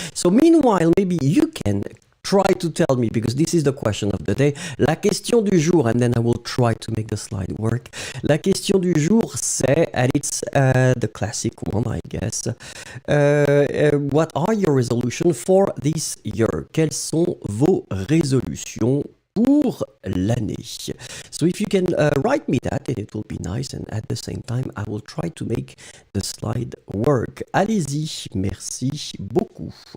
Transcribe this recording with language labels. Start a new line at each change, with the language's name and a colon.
English: So meanwhile, maybe you can try to tell me, because this is the question of the day.
French: La question du jour,
English: and then I will try to make the slide work.
French: La question du jour, c'est,
English: and it's the classic one, I guess. What are your resolutions for this year?
French: Quelles sont vos résolutions pour l'année?
English: So if you can write me that, and it will be nice, and at the same time I will try to make the slide work.
French: Allez-y, merci beaucoup.